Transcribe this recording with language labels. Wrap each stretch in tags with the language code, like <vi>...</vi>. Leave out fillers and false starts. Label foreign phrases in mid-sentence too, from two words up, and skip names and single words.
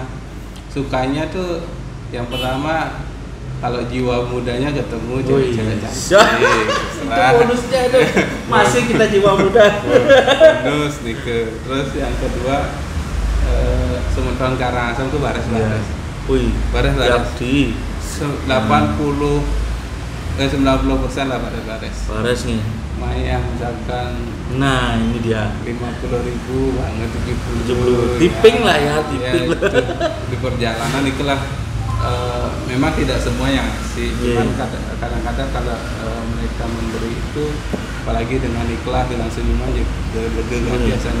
<id>Sukanya tuh yang pertama kalau jiwa mudanya ketemu cewek-cewek cantik. Itu bonusnya itu. Masih kita jiwa muda. Bonus nih ke. Terus yang kedua sementara Karangasem tuh bares-bares. Bares-bares. Di 90% lah bares-bares. Bares nih. Maya misalkan, nah ini dia 50.000 banget, 70 tipping lah ya, tipping di perjalanan itulah. Memang tidak semua yang ngasih, cuman kadang-kadang kalau mereka memberi itu, apalagi dengan ikhlas, dengan senyuman, lega biasanya.</id>